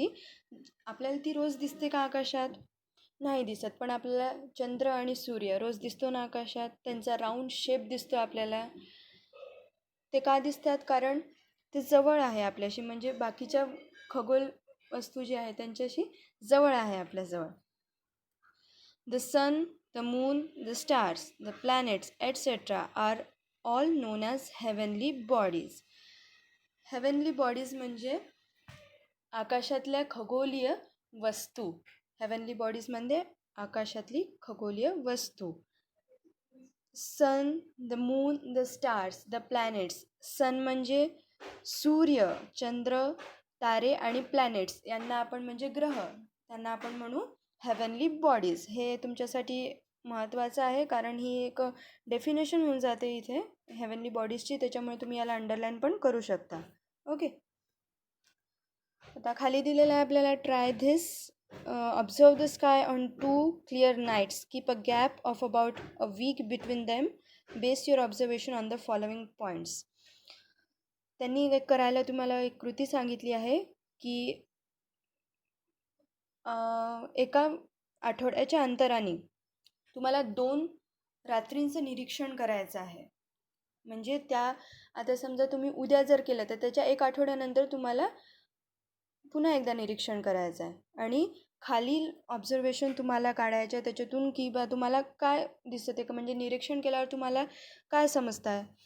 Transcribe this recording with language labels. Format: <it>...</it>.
<mr>ती आपल्याला ती रोज दिसते का आकाशात? नाही दिसत, पण आपल्याला चंद्र आणि सूर्य रोज दिसतो ना आकाशात. त्यांचा</mr> <en>round shape</en> <mr>दिसतो आपल्याला. ते का दिसतात? कारण ते जवळ आहे आपल्याशी, म्हणजे बाकीच्या खगोल वस्तू जी आहे त्यांच्याशी जवळ आहे आपल्याजवळ.</mr> <en>The sun, the moon, the stars, the planets etcetera are all known as heavenly bodies.</en> <mr>Heavenly bodies म्हणजे आकाशातल्या खगोलीय वस्तू. हेवनली बॉडीज म्हणजे आकाशातली खगोलीय वस्तू.</mr> <en>Sun, the moon, the stars, the planets.</en> <mr>सन म्हणजे सूर्य, चंद्र, तारे आणि प्लॅनेट्स यांना आपण म्हणजे ग्रह, त्यांना आपण म्हणू हेवनली बॉडीज. हे तुमच्यासाठी महत्त्वाचं आहे कारण ही एक डेफिनेशन होऊन जाते इथे हेवनली बॉडीजची, त्याच्यामुळे तुम्ही याला अंडरलाईन पण करू शकता. ओके. आता खाली दिलेलं आहे आपल्याला</mr> <en>Try this Observe the sky on 2 clear nights. Keep a gap of about a week between them. Base your observation on the following points.</en> <mr>त्यांनी एक करायला तुम्हाला एक कृती सांगितली आहे की एका आठवड्याच्या अंतराने तुम्हाला 2 रात्रींचं निरीक्षण करायचं आहे. म्हणजे त्या आता समजा तुम्ही उद्या जर केलं तर त्याच्या 1 आठवड्यानंतर तुम्हाला पुन्हा एकदा निरीक्षण करायचं आहे आणि खालील ऑब्झर्वेशन तुम्हाला काढायचं आहे त्याच्यातून की बा तुम्हाला काय दिसतं आहे का म्हणजे निरीक्षण केल्यावर तुम्हाला काय समजतं आहे.</mr>